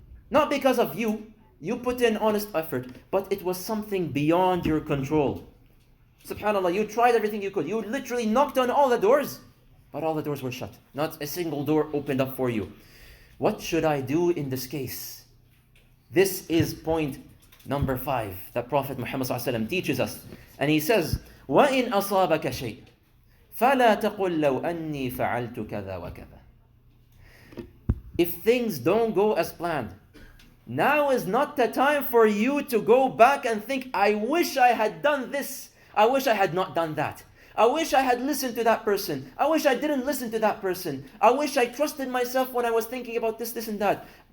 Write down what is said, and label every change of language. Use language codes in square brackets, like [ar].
[en] Not because of you. You put in honest effort, but it was something beyond your control. SubhanAllah, you tried everything you could. You literally knocked on all the doors, but all the doors were shut. Not a single door opened up for you. What should I do in this case? This is point number 5 that Prophet Muhammad ﷺ teaches us. And he says, [ar] وَإِنْ أَصَابَكَ شَيْءٍ فَلَا تَقُلْ لَوْ أَنِّي فَعَلْتُ كَذَا وَكَذَا. [en] If things don't go as planned, now is not the time for you to go back and think, I wish I had done this. I wish I had not done that. I wish I had listened to that person. I wish I didn't listen to that person. I wish I trusted myself when I was thinking about this and that.